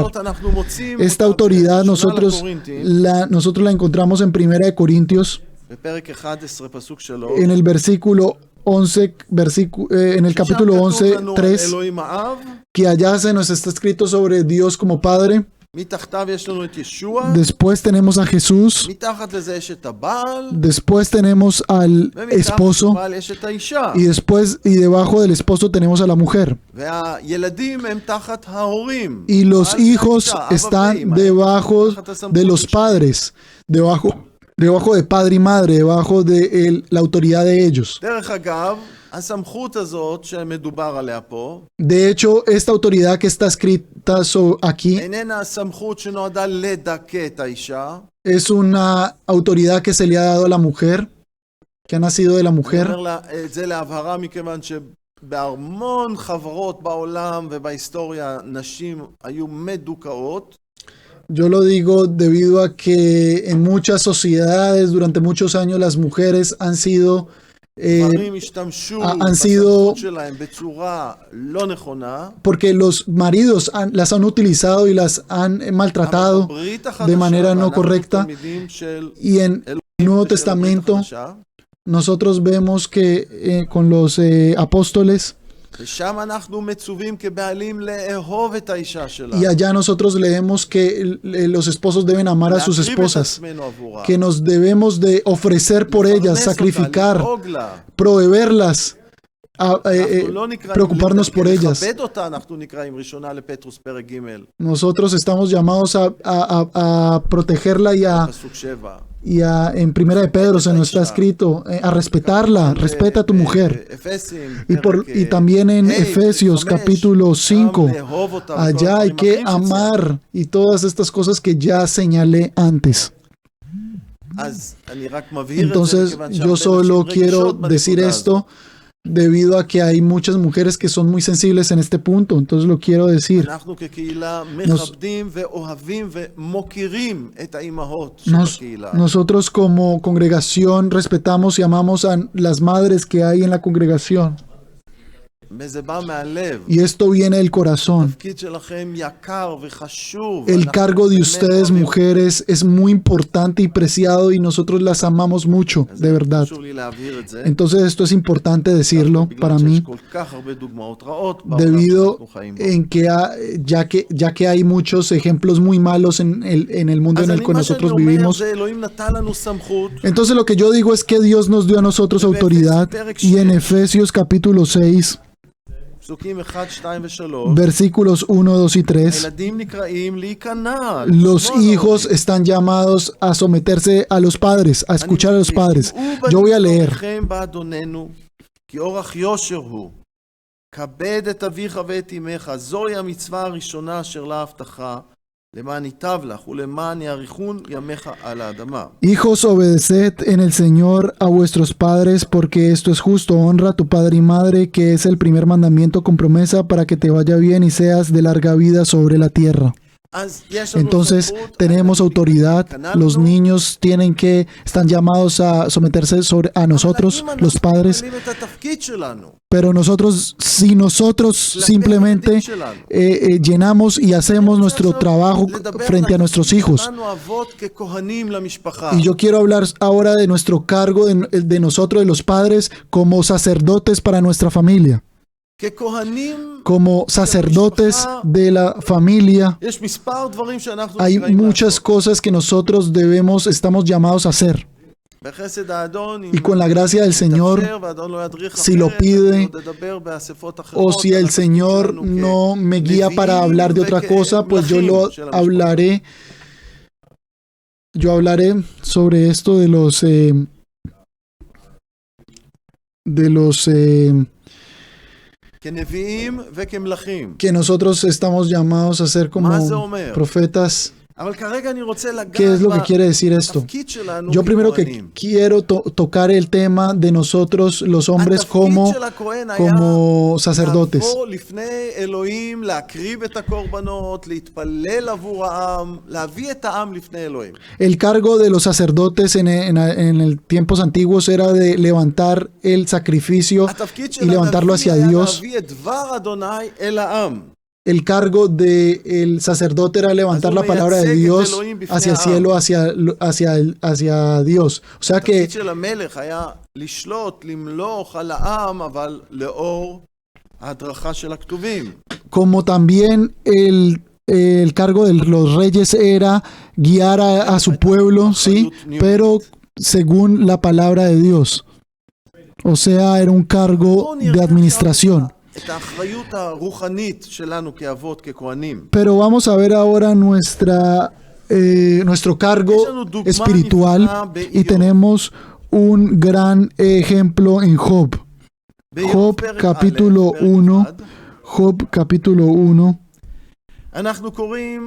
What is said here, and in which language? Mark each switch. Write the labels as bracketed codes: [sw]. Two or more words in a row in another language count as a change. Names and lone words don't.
[es] Esta autoridad nosotros la encontramos en 1 Corintios, en el versículo 11, en el capítulo 11, 3, que allá se nos está escrito sobre Dios como Padre. [he] מתחתיו יש לנו את ישוע, [es] después tenemos a Jesús, [he] מתחת לזה יש את הבעל, [es] después tenemos al [he] ומתחת [es] esposo [he] לבעל יש את האישה. [es] y después y debajo del esposo tenemos a la mujer. [he] והילדים הם תחת ההורים. [es] Y los [he] בעל [es] hijos [he] והאישה, אבא [es] están [he] ואמא, [es] debajo [he] תחת הסמכות [es] de los [he] של- [es] padres, debajo de padre y madre, debajo de la autoridad de ellos. [he] דרך אגב, הסמכות הזאת שמדובר עליה פה, [es] De hecho, esta autoridad que está escrita aquí [he] איננה הסמכות שנועדה לדכא את האישה. [es] es una autoridad que se le ha dado a la mujer, que ha nacido de la [he] אני [es] mujer. [he] אומר לה את זה להבהרה מכיוון שבהמון חברות בעולם ובהיסטוריה נשים היו מדוכאות. [es] Yo lo digo debido a que en muchas sociedades durante muchos años las mujeres han sido [he] גברים השתמשו [es] han sido- [he] בסמכות שלהם בצורה לא נכונה. [es] porque los maridos las han utilizado y las han maltratado [he] אבל בברית החדשה, [es] de manera no [he] ואנחנו [es] correcta. [he] תלמידים של [es] Y en el Nuevo [he] ושל הברית [es] Testamento [he] החדשה, [es] nosotros vemos que con los apóstoles [he] ושם אנחנו מצווים כבעלים לאהוב את האישה שלנו. [es] y allá nosotros leemos que los esposos deben amar a sus [he] להקריב את [es] esposas, [he] עצמנו עבורה. [es] que nos debemos de ofrecer por ellas, [he] לפרנס אותה, [es] sacrificar, [he] לדאוג לה. [es] proveerlas, [he] אנחנו לא נקראים [es] preocuparnos por ellas. [he] לכבד אותה, אנחנו נקראים ראשונה לפטרוס פרק ג' [es] Nosotros estamos llamados a protegerla [he] פסוק 7. [es] en Primera de Pedro se nos está escrito a respetarla, respeta a tu mujer. [he] אפסים, [es] Y también en Efesios capítulo 5, allá hay que amar y todas estas cosas que ya señalé antes. [he] אז אני רק מבהיר את זה, [es] Entonces [he] מכיוון [es] yo [he] שהרבה [es] solo [he] נשים [es] quiero [he] רגישות [es] decir [he] בנקודה [es] esto [he] הזאת. [es] debido a que hay muchas mujeres que son muy sensibles en este punto, entonces lo quiero decir. [he] אנחנו כקהילה מכבדים ואוהבים ומוקירים את האימהות של הקהילה. [es] Nosotros como congregación respetamos y amamos a las madres que hay en la congregación. [he] וזה בא מהלב. [es] Y esto viene del corazón. [he] התפקיד שלכם יקר וחשוב. [es] El [he] ואנחנו [es] cargo de [he] באמת [es] ustedes, [he] אוהבים. [es] mujeres, es muy importante y preciado y nosotros las amamos mucho, [he] אז [es] de verdad. [he] חשוב לי להבהיר את זה. [es] Entonces esto es importante decirlo [he] בגלל [es] para [he] שיש [es] mí, [he] כל כך הרבה דוגמאות רעות בעולם [es] debido [he] שאנחנו חיים בו. [es] en que ya que hay muchos ejemplos muy malos en el mundo en [he] אז [es] el que [he] מה שאני [es] nosotros [he] אומר [es] vivimos. [he] זה אלוהים נתן לנו סמכות. [es] Entonces lo que yo digo es que Dios nos dio a nosotros autoridad y en Efesios capítulo 6, [he] פסוקים 1, 2 ו-3. [es] versículos 1, 2 y 3, [he] הילדים נקראים להיכנע. [es] los [he] לשמוע [es] hijos [he] להורים. [es] están llamados a someterse a los padres, a escuchar a los padres. Yo voy a leer. [he] בניכם באדוננו, כי אורח יושר הוא. כבד את אביך ואת אמך, זוהי המצווה הראשונה אשר לה הבטחה, למען ייטב לך ולמען יאריכון ימיך על האדמה. [es] Hijos, obedeced en el Señor a vuestros padres, porque esto es justo. Honra a tu padre y madre, que es el primer mandamiento con promesa para que te vaya bien y seas de larga vida sobre la tierra. [he] אז יש לנו [es] Entonces [he] סמכות, [es] tenemos [he] הילדים [es] autoridad, [he] להיכנע [es] los [he] לנו, [es] niños están llamados a someterse a nosotros, [he] אבל אם [es] los [he] אנחנו [es] padres, [he] ממלאים את התפקיד שלנו, [es] pero nosotros, si nosotros [he] כלפי [es] simplemente [he] הילדים שלנו, [es] llenamos y hacemos nuestro trabajo [he] לדבר [es] frente a [he] על [es] nuestros [he] התפקיד [es] hijos. [he] שלנו אבות ככהנים למשפחה. [es] Y yo quiero hablar ahora de nuestro cargo, de nosotros, de los padres, como sacerdotes para nuestra familia. [he] ככהנים [es] Como sacerdotes de la familia, [he] יש מספר דברים שאנחנו [es] hay [he] נקראים [es] muchas [he] לעשות. [es] cosas que nosotros estamos llamados a hacer. [he] בחסד האדון, אם [es] Y con la gracia del Señor, [he] יתאפשר והאדון לא ידריך [es] si lo [he] אחרת, [es] pide, [he] אני עוד אדבר באספות אחרות, [es] o si el [he] אנחנו [es] Señor [he] שלנו [es] no me guía para hablar de otra cosa, pues yo lo hablaré. Yo hablaré sobre esto de los [he] כנביאים וכמלכים. [es] que nosotros estamos llamados a ser como [he] מה זה אומר? [es] profetas. [he] אבל כרגע אני רוצה [es] ¿Qué es [he] לגעת [es] lo que quiere decir esto? [he] בתפקיד שלנו [es] Yo primero que [he] ככהנים. [es] quiero tocar el tema de nosotros los hombres como [he] התפקיד של הכהן היה [es] sacerdotes. [he] לבוא לפני אלוהים, להקריב את הקורבנות, להתפלל עבור העם, להביא את העם לפני אלוהים. [es] El cargo de los sacerdotes en el tiempos antiguos era de levantar el sacrificio [he] התפקיד [es] y [he] של [es] levantarlo [he] הנביא [es] hacia [he] היה [es] Dios. [he] להביא את דבר אדוני אל העם. [es] El cargo del sacerdote era levantar la palabra de Dios hacia el cielo, hacia Dios. O sea que [he] התפקיד של המלך היה לשלוט, למלוך על העם, אבל לאור ההדרכה של הכתובים. [es] como también el cargo de los reyes era guiar a su pueblo, ¿sí? Pero según la palabra de Dios. O sea, era un cargo de administración. [he] את האחריות הרוחנית שלנו כאבות, ככהנים. [es] Pero vamos a ver ahora nuestro cargo espiritual y tenemos un gran ejemplo en Job. Job capítulo 1. Job capítulo 1. [he] אנחנו קוראים